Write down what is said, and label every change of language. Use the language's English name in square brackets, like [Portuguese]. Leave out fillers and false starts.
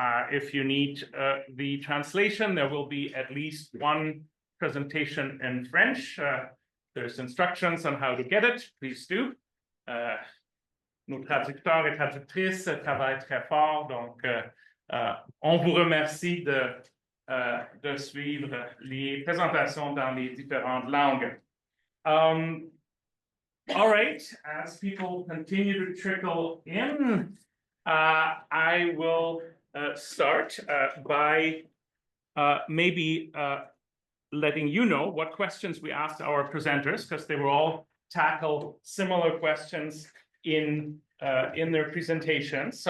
[English] If you need the translation, there will be at least 1 presentation in French. There's instructions on how to get it. Please do. [French] Nos traducteurs et traductrices travaillent très fort, donc on vous remercie de suivre les présentations dans les différentes langues. [English] All right, as people continue to trickle in, I will start by maybe letting you know what questions we asked our presenters, because they will all tackle similar questions in their presentations.